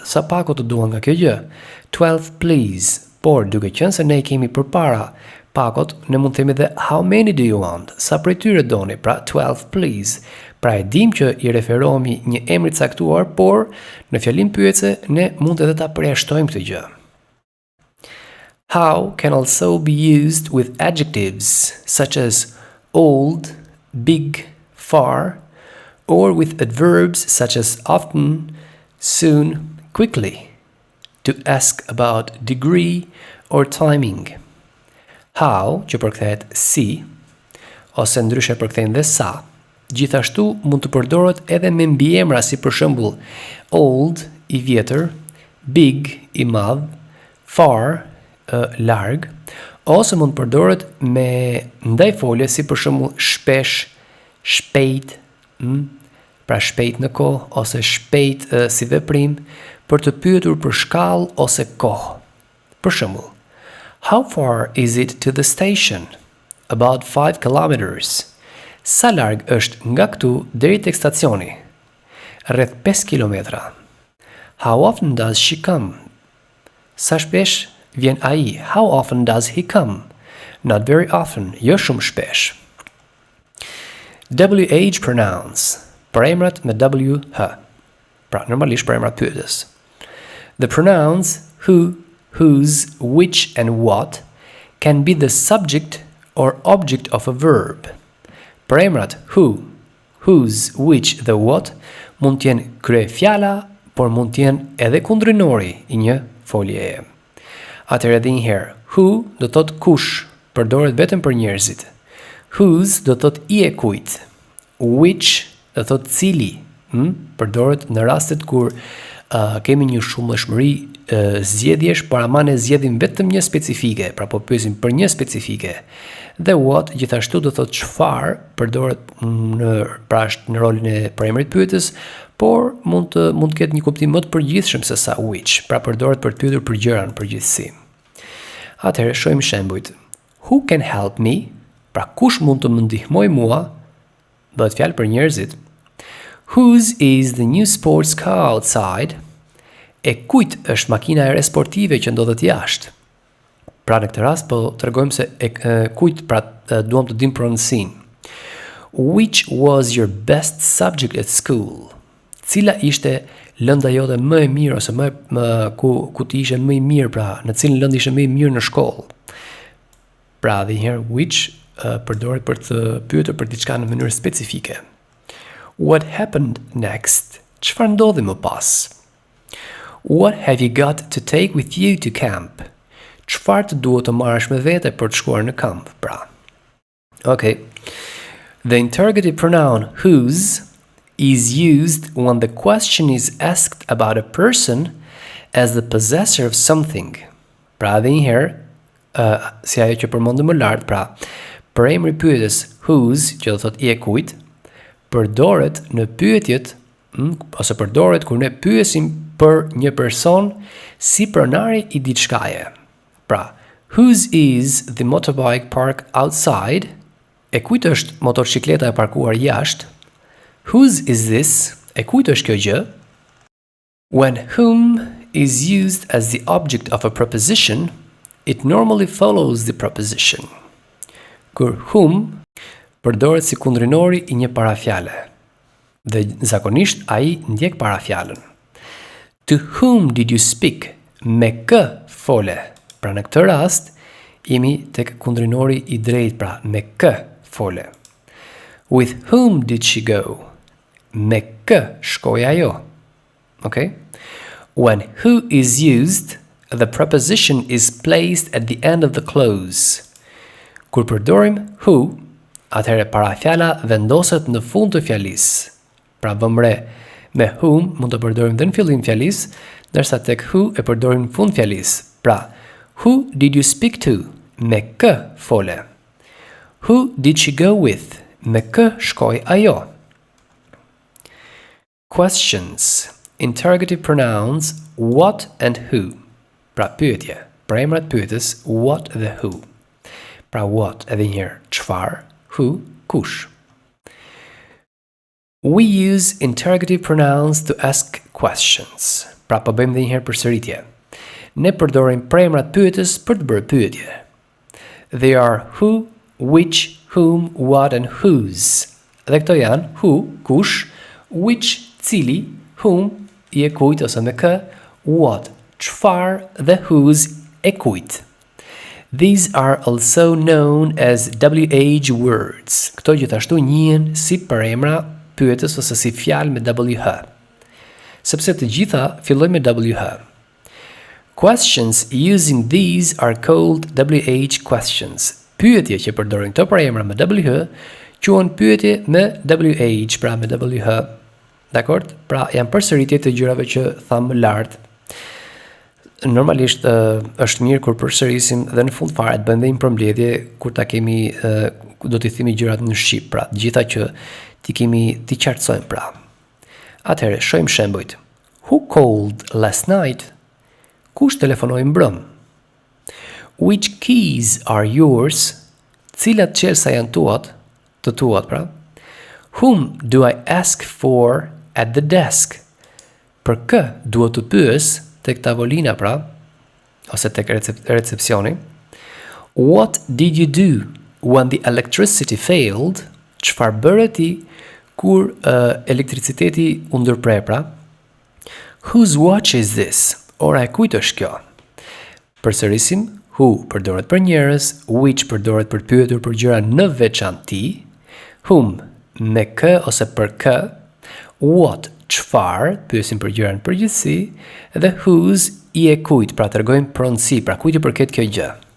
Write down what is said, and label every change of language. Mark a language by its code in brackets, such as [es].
[sq] Sa pako të duan nga kjo gjë? [en] 12 please. [sq] Por duke qenë se ne kemi përpara pakot, ne mund të themi dhe [en] how many do you want? [sq] Sa prej tyre doni? Pra [en] 12 please. [sq] Pra e dim që i referohemi një emri të caktuar, por në fjalim pyetje ne mund edhe ta përjashtojmë këtë gjë. [en] How can also be used with adjectives such as old, big, far, or with adverbs such as often, soon, quickly, to ask about degree or timing. [sq] How, që përkthehet si, ose ndryshe përkthejnë dhe sa, gjithashtu mund të përdoret edhe me mbiemra si për shembull old, i vjetër, big, i madh, far, larg, ose mund të përdoret me ndajfolje si për shembull shpesh, shpejt, pra shpejt në kohë ose shpejt si veprim për të pyetur për shkallë ose kohë. Për shembull, [en] how far is it to the station? About 5 kilometers. [sq] Sa larg është nga këtu deri tek stacioni? Rreth 5 kilometra. [en] How often does she come? [sq] Sa shpesh vjen ai? [en] How often does he come? Not very often, [sq] jo shumë shpesh. [en] WH pronouns. [sq] Përemrat me WH. Pra, normalisht përemrat pyetës. [en] The pronouns who, whose, which and what can be the subject or object of a verb. [sq] Përemrat who, whose, which dhe what mund të jenë kryefjala, por mund të jenë edhe kundrinori i një foljeje. Atëherë edhe një herë, who do të thotë kush, përdoret vetëm për njerëzit. Whose do të thotë i e kujt. Which do të thotë cili, përdoret në rastet kur kemi një shumëllëshmëri zgjedhjesh, por ama ne zgjedhim vetëm një specifike, pra po pyesim për një specifike. Dhe what gjithashtu do thotë çfarë, përdoret në rolin e përemrit pyetës, por mund të ketë një kuptim më të përgjithshëm se sa which, pra përdoret për të pyetur për gjëra në përgjithësi. Atëherë shohim shembujt. [en] Who can help me? [sq] Pra kush mund të më ndihmojë mua? Bëhet fjalë për njerëzit. [en] Whose is the new sports car outside? [sq] E kujt është makina e re sportive që ndodhet jashtë? Pra në këtë rast po tregojmë se kujt, pra duam të dim pronësinë. [en] Which was your best subject at school? [sq] Cila ishte lënda jote më e mirë ose ku ti ishe më i mirë, pra në cilën lëndë ishe më i mirë në shkollë? Pra dhe njëherë which përdoret për të pyetur për diçka në mënyrë specifike. [en] What happened next? [sq] Çfarë ndodhi më pas? [en] What have you got to take with you to camp? [sq] Çfarë të duhet të marrësh me vete për të shkuar në kamp, pra. [en] Okay. The interrogative pronoun whose is used when the question is asked about a person as the possessor of something. [sq] Pra dhe njëherë, si ajo që përmendëm më lart, pra, përemri pyetës whose, që do thotë i e kujt, përdoret në pyetjet, ose përdoret kur ne pyesim për një person si pronari i diçkaje. [en] Pra, whose is the motorbike park outside? [sq] E kujt është motorcikleta e parkuar jashtë? [en] Whose is this? [sq] E kujt është kjo gjë? [en] When whom is used as the object of a preposition, it normally follows the preposition. [sq] Kur whom përdoret si kundrinori i një parafjale, dhe zakonisht ai ndjek parafjalën. [en] To whom did you speak? [sq] Me kë fole? Pra në këtë rast, jemi tek kundrinori i drejtë, pra me kë fole. [en] With whom did she go? [sq] me kë shkoi ajo. Okay? [en] When who is used, the preposition is placed at the end of the clause. [sq] Kur përdorim who, atëherë parafjala vendoset në fund të fjalisë. Pra vëmë re, me whom mund të përdorim dhe në fillim fjalisë, ndërsa tek who e përdorim në fund fjalisë. [en] Pra, who did you speak to? [sq] Me kë fole. [en] Who did she go with? [sq] Me kë shkoi ajo. [en] Questions. Interrogative pronouns what and who. [sq] Pra pyetje, përemrat pyetës what dhe who. Pra what edhe njëherë çfarë, who kush. [en] We use interrogative pronouns to ask questions. [sq] Pra po bëjmë edhe njëherë përsëritje. Ne përdorim përemrat pyetës për të bërë pyetje. [en] They are who, which, whom, what and whose. [sq] Dhe këto janë who, kush, which, cili, whom, i e kujt ose me kë, what, çfarë dhe whose e kujt. [en] These are also known as WH words. [sq] Këto gjithashtu njihen si përemra pyetës ose si fjalë me WH. Sepse të gjitha fillojnë me WH. [en] Questions using these are called WH questions. [sq] Pyetje që përdorin këto përemra me WH quhen pyetje me WH, pra me WH. Dakor? Pra janë përsëritje të gjërave që tham më lart. Normalisht është mirë kur përsërisim dhe në fund fare të bëjmë një përmbledhje kur ta kemi do t'i themi gjërat në shqip, pra gjitha që ti qartësojmë pra. Atëherë, shohim shembujt. [en] Who called last night? [sq] Kush telefonoi mbrëm? [en] Which keys are yours? [sq] Cilat çelësa janë tuat? Të tuat pra. [en] Whom do I ask for at the desk? [sq] Për kë duhet të pyes tek tavolina pra, ose tek recepcioni. [en] What did you do when the electricity failed? [sq] Çfarë bëre ti kur elektriciteti u ndërpre pra? [en] Whose watch is this? [sq] Ora e kujt është kjo? Përsërisim, who përdoret për njerëz, which përdoret për pyetur për gjëra në veçanti, whom me kë ose për kë, what çfarë, pyesim për gjëra në përgjithësi, dhe whose i e kujt, pra tregojmë pronësi, pra kujt i përket kjo gjë.